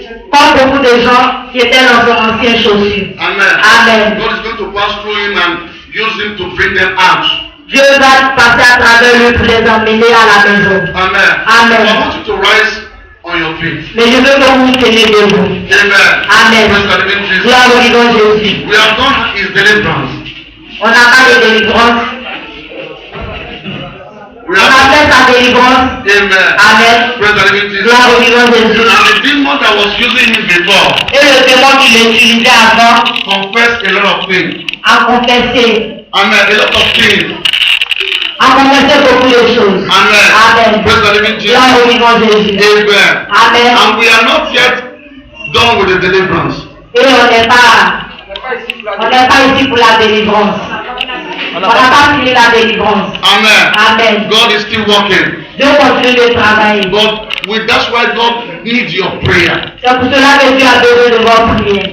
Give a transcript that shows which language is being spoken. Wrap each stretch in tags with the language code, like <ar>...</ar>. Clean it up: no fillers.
<fr>Comme beaucoup de gens qui étaient dans son ancienne chaussure. Amen. Amen.</fr> <en>God is going to pass through him and use him to bring them out.</en> <fr>Dieu va passer à travers lui pour les emmener à la maison. Amen. Amen.</fr> <en>I want you to rise on your feet.</en> <fr>Mais je veux que vous teniez debout. Amen. Amen.</fr> <en>Praise the living Jesus.</en> <fr>Gloire au nom de Jésus.</fr> <en>We have done his deliverance.</en> <fr>On n'a pas de délivrance.</fr> <en>We</en> <fr>On a</fr> <en>have</en> <fr>fait sa délivrance. Amen. Amen.</fr> <en>Praise the living Jesus.</en> <fr>Gloire au nom de Jésus.</fr> <en>And the demon that was using him before</en> <fr>Et le démon qui l'utilisait avant</fr> <en>confessed a lot of things.</en> <fr>a confessé.</fr> <en>Amen. A lot of things.</en> <fr>A confessé beaucoup de choses. Amen. Amen.</fr> <en>Praise the living Jesus.</en> <fr>Gloire au nom de Jésus. Amen. Amen.</fr> <en>And we are not yet done with the deliverance.</en> <fr>Et on n'est pas ici pour la délivrance. On n'a pas fini la délivrance. Amen. Amen.</fr> <en>God is still working.</en> <fr>Dieu continue de travailler.</fr> <en>But that's why God needs your prayer.</en> <fr>C'est pour cela que Dieu a besoin de votre prière.</fr>